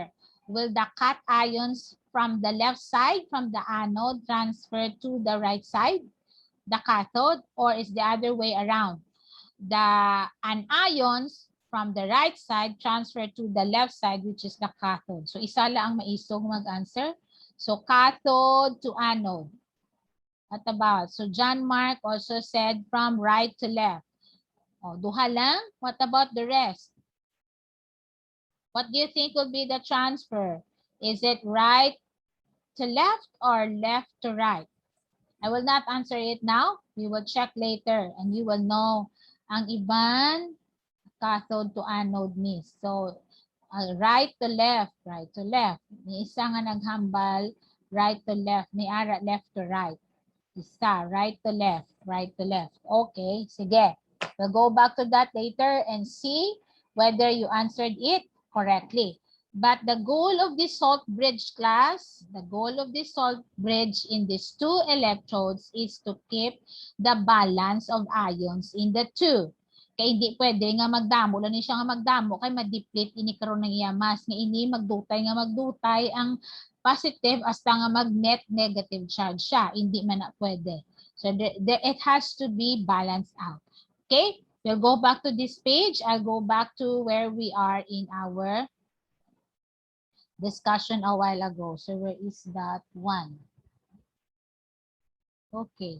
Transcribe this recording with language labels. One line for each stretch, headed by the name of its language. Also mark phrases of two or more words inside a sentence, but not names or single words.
English: Will the cut ions from the left side, from the anode, transfer to the right side, the cathode, or is the other way around? The anions from the right side transfer to the left side, which is the cathode.
Hiligaynon: So isa lang ang maisog mag-answer.
English: So cathode to anode. What about? So John Mark also said from right to left.
Hiligaynon: Oh, duha lang?
English: What about the rest? What do you think will be the transfer? Is it right to left or left to right? I will not answer it now. We will check later and you will know
Hiligaynon: ang iban
English: cathode to anode ni. So right to left, right to left.
Hiligaynon: May isa nga naghambal,
English: right to left.
Hiligaynon: May ara,
English: left to right. Isa, right to left, right to left.
Hiligaynon: Okay, sige.
English: We'll go back to that later and see whether you answered it correctly. But the goal of this salt bridge class, the goal of this salt bridge in these two electrodes is to keep the balance of ions in the two.
Hiligaynon: Kaya hindi pwede nga magdamo. Lalo siya nga magdamo kay ma-deplete ini karon ng iyamas. Nga ini magdutay ang positive hasta nga mag-net
English: negative charge
Hiligaynon: siya. Hindi man na pwede.
English: So it has to be balanced out. Okay? We'll go back to this page. I'll go back to where we are in our discussion a while ago. So where is that one? Okay.